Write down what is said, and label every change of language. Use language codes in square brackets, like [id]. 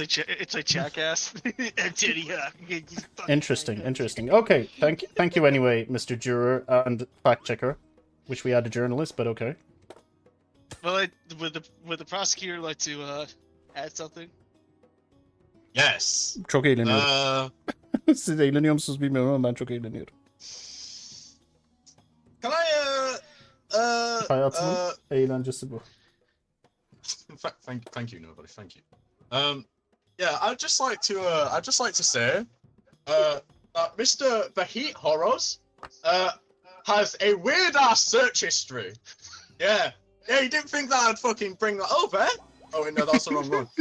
[en] it's like Jackass. Tony Hawk. Interesting. Okay, thank you anyway, Mr. Juror and fact checker. Wish we had a journalist, but okay. Well, would the prosecutor like to add something? Yes. [tr] Çok eğleniyorum. Siz eğleniyor musunuz bilmiyorum ama ben çok eğleniyorum. [en] Can I [tr] Hayatımın eğlencesi bu. [en] thank you, nobody. Thank you. Yeah, I'd just like to say, that Mr. Vahit Horrors, has a weird ass search history. Yeah, you didn't think that I'd fucking bring that up, eh? Oh wait, no, that's the wrong one.